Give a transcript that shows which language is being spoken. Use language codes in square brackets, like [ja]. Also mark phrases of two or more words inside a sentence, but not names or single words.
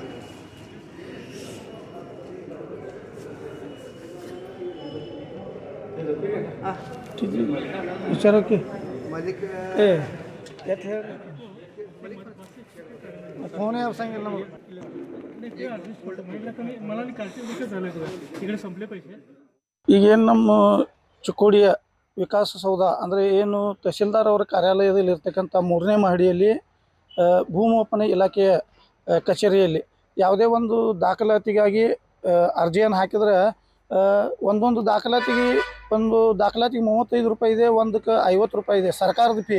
[mr] विचारा की मालिक फोन आहे सांगितलं मला कालचे गोष्ट झालं तिकडे संपले पैसे. [kn] ಈಗೇನು ನಮ್ಮ ಚಿಕ್ಕೋಡಿಯ ವಿಕಾಸಸೌಧ ಅಂದರೆ ಏನು ತಹಶೀಲ್ದಾರ್ ಅವರ ಕಾರ್ಯಾಲಯದಲ್ಲಿ ಇರ್ತಕ್ಕಂಥ 3ನೇ ಮಹಡಿಯಲ್ಲಿ ಭೂಮಾಪನ ಇಲಾಖೆಯ ಕಚೇರಿಯಲ್ಲಿ ಯಾವುದೇ ಒಂದು ದಾಖಲಾತಿಗಾಗಿ ಅರ್ಜಿಯನ್ನು ಹಾಕಿದ್ರೆ ಒಂದೊಂದು ದಾಖಲಾತಿಗೆ 35 ರೂಪಾಯಿ ಇದೆ, ಒಂದಕ್ಕೆ 50 ರೂಪಾಯಿ ಇದೆ ಸರ್ಕಾರದ ಫೀ.